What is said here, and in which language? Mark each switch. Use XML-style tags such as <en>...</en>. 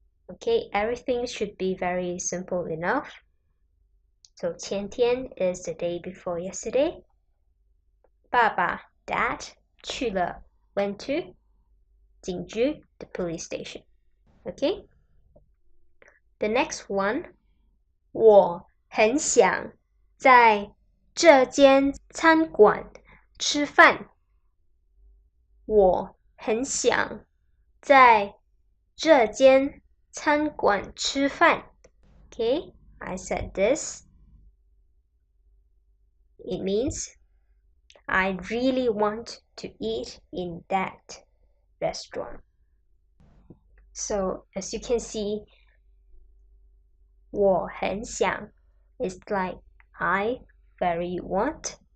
<en>Okay, everything should be very simple enough. So 前天 is the day before yesterday. 爸爸 Dad 去了 went to 警局 the police station. Okay. The next one.</en> <zh>我很想在这间餐馆吃饭。我很想在这间餐馆吃饭。</zh> <en>Okay, I said this. It means I really want to eat in that restaurant. So as you can see, 我很想 is like I very want.</en>